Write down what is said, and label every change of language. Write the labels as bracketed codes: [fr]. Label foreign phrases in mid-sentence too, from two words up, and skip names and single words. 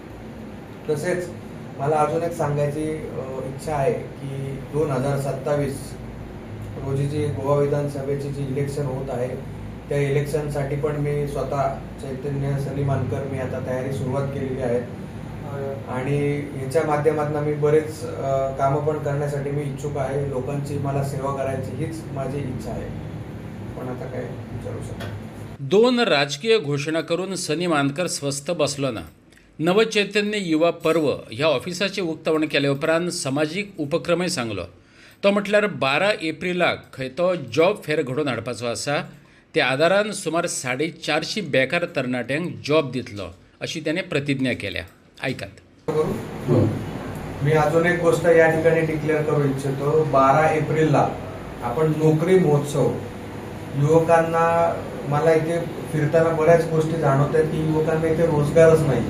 [mr] तसेच मला अजून एक सांगायची इच्छा आहे की 2027 रोजी जी गोवा विधानसभेची जी इलेक्शन होत आहे त्या इलेक्शनसाठी पण मी स्वतः चैतन्य सनी मानकर मी आता तयारी सुरुवात केलेली आहे. आणि ह्याच्या माध्यमातून मी बरेच कामं पण करण्यासाठी मी इच्छुक आहे. लोकांची मला सेवा करायची हीच माझी इच्छा आहे. पण आता काय विचारू शकतो. [kok] 2 राजकीय घोषणा करून सनी मानकर स्वस्थ बसलो ना. नवचैतन्य युवा पर्व ह्या ऑफिसाचे उक्तावण केले उपरांत समाजीक उपक्रमय सांगलो. तो म्हटल्यार 12 एप्रिलाक खंय तो [en] job fair [kok] घडोवन हाडपाचो आसा. त्या आदारान सुमार 450 बेकार तरणाट्यांक जॉब दितलो अशी त्याने प्रतिज्ञा केल्या. [mr] ऐकात. मी अजून एक गोष्ट या ठिकाणी डिक्लेअर करू इच्छितो. 12 एप्रिलला आपण नोकरी महोत्सव, युवकांना मला इथे फिरताना बऱ्याच गोष्टी जाणवत आहेत की युवकांना इथे रोजगारच नाही.